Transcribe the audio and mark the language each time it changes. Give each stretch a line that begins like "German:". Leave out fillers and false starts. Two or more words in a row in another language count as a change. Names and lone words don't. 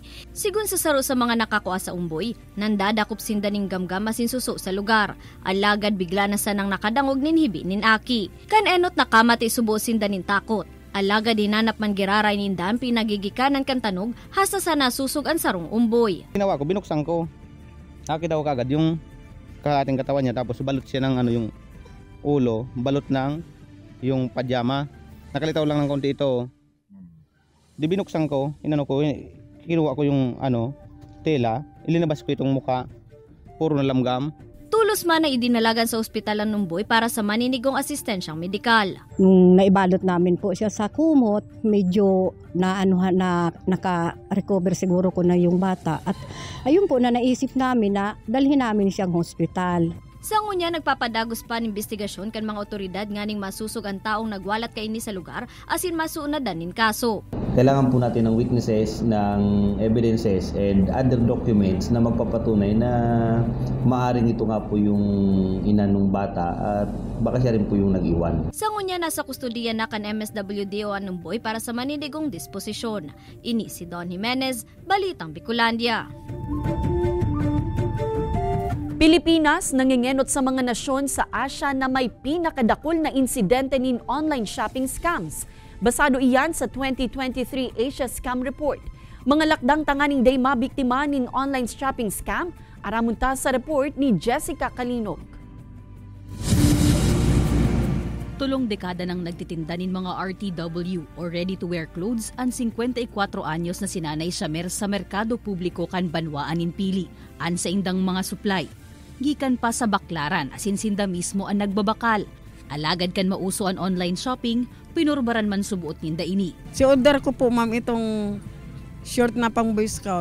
Bikol: Sigun sa saro sa mga nakakuha sa umboy, nandadakop sinda ning gamgam asin suso sa lugar. Alagad bigla na sanang nakadangog nin hibi nin aki. Kan enot nakamati subo sinda nin takot. Alaga dinanap man giraray nindan pinagigikanan kan tanog hasta sa nasusog ang sarong umboy.
Filipino: Ginawa ko, binuksan ko. Nakita ko kagad yung kalating katawan niya tapos balot siya ng yung ulo, balot ng yung pajama. Nakalitaw lang ng konti ito. Di binuksan ko, kinuha ko yung tela, ilinabas ko itong muka, puro na lamgam.
Bikol: Tulos man na idinalagan sa ospital ng Numboy para sa maninigong asistensyang medikal.
Filipino: Nung naibalot namin po siya sa kumot, medyo naka-recover siguro ko na yung bata. At ayun po na naisip namin na dalhin namin siyang hospital.
Bikol: Sa ngunya nagpapadagos pa ng investigasyon kan mga otoridad nganing masusog ang taong nagwalat kaini sa lugar asin masuunadan nin kaso.
Filipino: Kailangan po natin ng witnesses, ng
English: evidences and other documents
Filipino: na magpapatunay na maaaring ito nga po yung ina ng bata at baka siya rin po yung nag-iwan.
Bikol: Sa ngunya nasa kustudiya na kan MSWDO ang Numboy para sa maninigong disposisyon. Ini si Don Jimenez, Balitang Bicolandia. Pilipinas nangingenot sa mga nasyon sa Asia na may pinakadakol na insidente nin online shopping scams. Basado iyan sa 2023 Asia Scam Report. Mga lakdang tanganing day mabiktima nin
English: online shopping scam,
Bikol: aramunta sa report ni Jessica Kalinog. Tulong dekada nang nagtitinda nin mga RTW o
English: ready-to-wear clothes
Bikol: ang 54 anyos na sinanay Shamer sa merkado publiko kan Banwaan nin Pili, an sa indang mga supply. Gikan pa sa Baklaran asin sinda mismo ang nagbabakal. Alagad kan mauso ang
English: online shopping,
Bikol: pinurbaran man subuot ninda ini.
Filipino: Si order ko po ma'am itong short na pang Boy Scout.